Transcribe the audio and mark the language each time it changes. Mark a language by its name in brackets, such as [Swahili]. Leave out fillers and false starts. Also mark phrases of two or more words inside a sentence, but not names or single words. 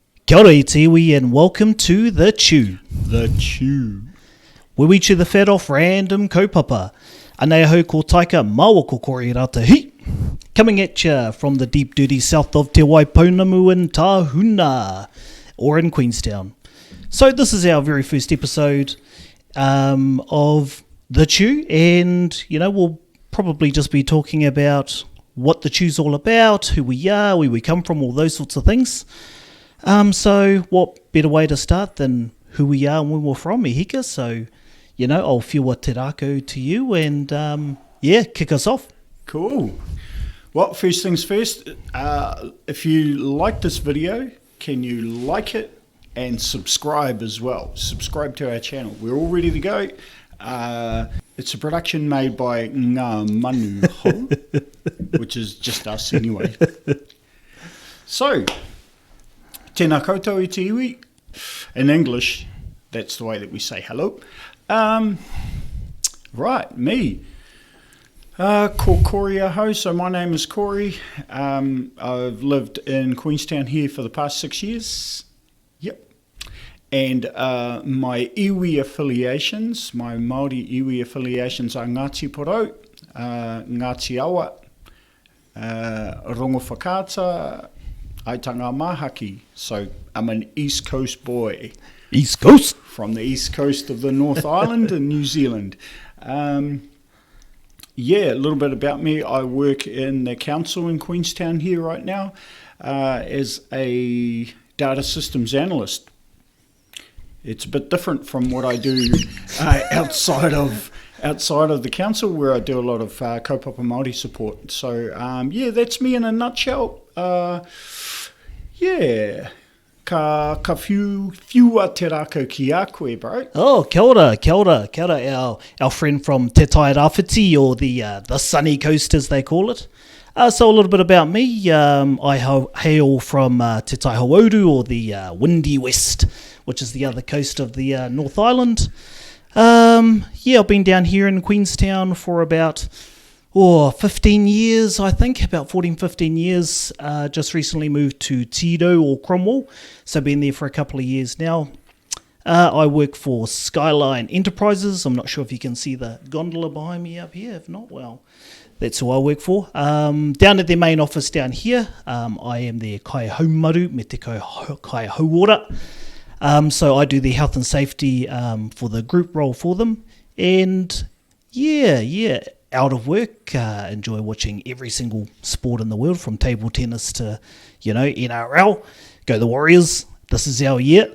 [Māori] Kia ora i te iwi [English] and welcome to The Chew. The Chew. Where we chew the fat off random kaupapa. [Māori] Anei ahau ko taika maua ko kore ratahi. [English] Coming at ya from the deep dirty south of Te Waipounamu in Tahuna, or in Queenstown. So this is our very first episode of The Chew, and we'll probably just be talking about what The Chew's all about, who we are, where we come from, all those sorts of things. So what better way to start than who we are and where we're from, Ihika? So, I'll [Māori] whiwha te rākau [English] to you and, kick us off. Cool. Well, first things first, if you like this video, can you like it and subscribe as well? Subscribe to our channel. We're all ready to go. It's a production made by Ngā Manu Hou, which is just us anyway. So, [Māori] tēnā koutou i te iwi. [English] In English, that's the way that we say hello. Right, [Māori] me. Ko Corey ahau. [English] So my name is Corey. I've lived in Queenstown here for the past 6 years. Yep. And my iwi affiliations, my Māori iwi affiliations are Ngāti Porou, Ngāti Awa, Rongo Whakaata, Aitanga Mahaki. So I'm an East Coast boy. East Coast? From the east coast of the North Island in New Zealand. A little bit about me. I work in the council in Queenstown here right now as a data systems analyst. It's a bit different from what I do outside of the council, where I do a lot of [Māori] kaupapa Māori [English] support. So, that's me in a nutshell. [Māori] Ka whiwha te rākau ki a koe, bro. Oh, kia ora, [English] our friend from Te Tai Rāwhiti, or the sunny coast as they call it. So a little bit about me. I hail from Te Tai Hauauru, or the windy west, which is the other coast of the North Island. I've been down here in Queenstown for about 15 years, I think, about 14, 15 years. Just recently moved to Tiro or Cromwell, so been there for a couple of years now. I work for Skyline Enterprises. I'm not sure if you can see the gondola behind me up here. If not, well, that's who I work for. Down at their main office down here, I am their [Māori] kai haumaru me te kai hauora. [English] So I do the health and safety for the group role for them. And out of work, enjoy watching every single sport in the world, from table tennis to, NRL. Go the Warriors. This is our year.